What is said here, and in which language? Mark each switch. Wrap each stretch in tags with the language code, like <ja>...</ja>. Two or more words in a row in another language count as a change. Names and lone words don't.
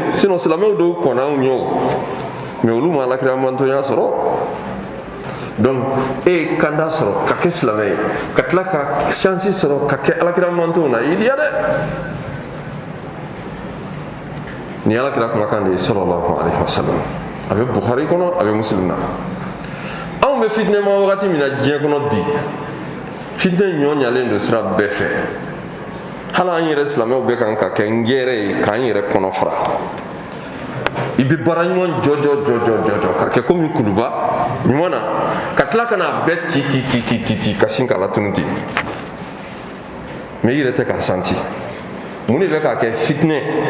<bm>Sinon silamɛw dɔw kɔnna anw ye o, mais olu ma Alakira mantonya sɔrɔ. Donc e ye kanda sɔrɔ ka kɛ silamɛ ye, ka tila ka chance sɔrɔ ka kɛ Alakira manton na, i diya dɛ. Ni Alakira kumakan de ye</bm> <ar>صلى الله عليه وسلم.</ar> <bm>A bɛ Bukhari kɔnɔ, a bɛ Muslim na. Anw anw bɛ fitinɛma wagati min na diɲɛ kɔnɔ bi fitinɛ ɲɔ ɲalen don sira bɛɛ fɛ hali an yɛrɛ silamɛw bɛ kan ka kɛ ngɛrɛ ye k'an yɛrɛ kɔnɔ fara i bɛ baara ɲuman jɔ ka kɛ komi kuluba ɲuman na ka tila ka n'a bɛɛ ti ka sin k'a latunu ten mais i yɛrɛ tɛ k'a santi mun de bɛ k'a kɛ fitinɛ</bm>